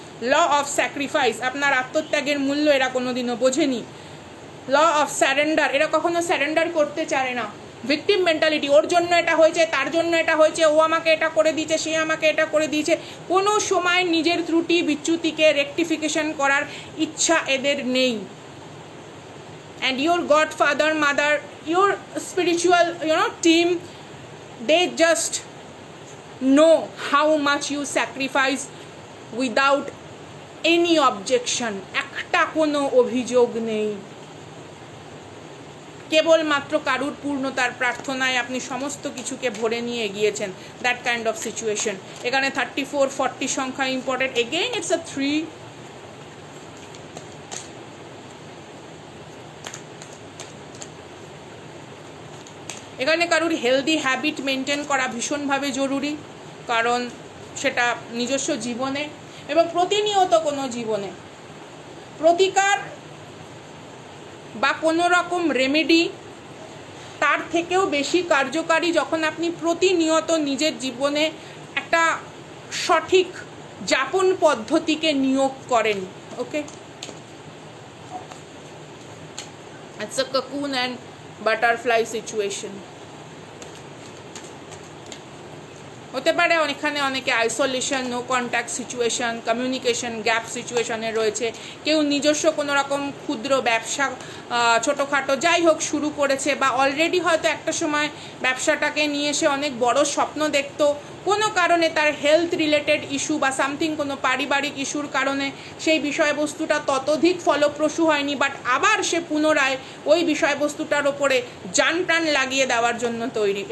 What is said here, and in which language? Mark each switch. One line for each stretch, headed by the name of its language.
Bangla: Law of sacrifice, আপনার আত্মত্যাগের মূল্য এরা কোনোদিনও বোঝেনি। ল অফ স্যারেন্ডার, এরা কখনো স্যারেন্ডার করতে চায় না। ভিকটিম মেন্টালিটি, ওর জন্য এটা হয়েছে, তার জন্য এটা হয়েছে, ও আমাকে এটা করে দিয়েছে, সে আমাকে এটা করে দিয়েছে, কোনো সময় নিজের ত্রুটি বিচ্যুতিকে রেকটিফিকেশন করার ইচ্ছা এদের নেই।
English: And your godfather, mother, your spiritual team, they just know how much you sacrifice without any objection,
Bangla: একটা কোনো অভিযোগ নেই, কেবলমাত্র কারুর পূর্ণতার প্রার্থনায় আপনি সমস্ত কিছুকে ভরে নিয়ে এগিয়েছেন,
English: That kind of situation.
Bangla: এখানে 34, 40 সংখ্যা ইম্পর্টেন্ট,
English: Again it's a 3।
Bangla: এখানে কারুর হেলদি হ্যাবিট মেনটেন করা ভীষণভাবে জরুরি, কারণ সেটা নিজস্ব জীবনে এবং প্রতিনিয়ত কোনো জীবনে প্রতিকার বা কোনো রকম রেমেডি তার থেকেও বেশি কার্যকারী যখন আপনি প্রতিনিয়ত নিজের জীবনে একটা সঠিক যাপন পদ্ধতিকে নিয়োগ করেন।
English: Okay, it's a cocoon and butterfly situation।
Bangla: হতে পারে এখানে অনেকে isolation, no contact situation, communication gap সিচুয়েশনে রয়েছে, কেউ নিজস্ব কোনো রকম ক্ষুদ্র ব্যবসা ছোটোখাটো যাই হোক শুরু করেছে, বা অলরেডি হয়তো একটা সময় ব্যবসাটাকে নিয়ে এসে অনেক বড় স্বপ্ন দেখতো, কোনো কারণে তার হেলথ রিলেটেড ইস্যু বা সামথিং কোনো পারিবারিক ইস্যুর কারণে সেই বিষয়বস্তুটা ততোধিক ফলপ্রসূ হয়নি, বাট আবার সে পুনরায় ওই বিষয়বস্তুটার ওপরে জান প্রাণ লাগিয়ে দেওয়ার জন্য তৈরি।